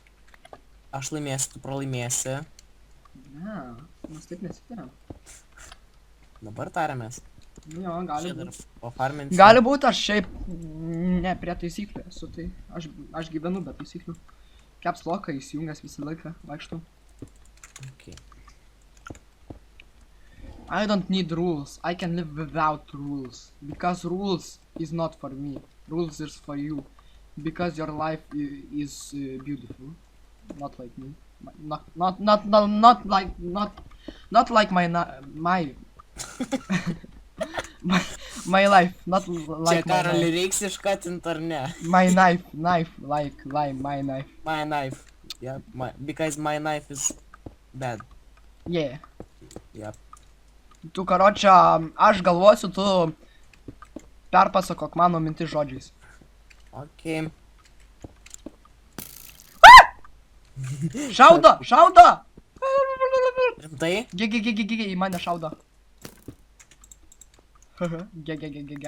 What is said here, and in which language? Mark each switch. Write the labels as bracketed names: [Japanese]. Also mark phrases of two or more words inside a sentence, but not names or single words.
[Lithuanian] Aš laimėsiu, tu pralaimėsi. Ne, mes taip nesitariam. Dabar tariamės. Nu jo, gali Čia dar būt. pafarminsim. Gali būt, aš šiaip ne prie taisyklių esu, tai aš gyvenu be taisyklių. [English] Caps lock'ą [Lithuanian] įsijungęs visą laiką, vaikštau. [English] Okay. I don't need rules, I can live without rules. Because rules is not for me, rules is for you. Because your life is beautiful. Not like me. Not like my my life, not like [Lithuanian] Čia Karolį reiks iškatint ar ne? [English] my knife, like my knife. My knife. Yeah, because my knife is bad. Yeah. Yep. [Lithuanian] Tu karočia, aš galvosiu, tu perpasakok mano mintis žodžiais. Okay. Šaudo! Rimtai? Ge, į mane šaudo. Ge.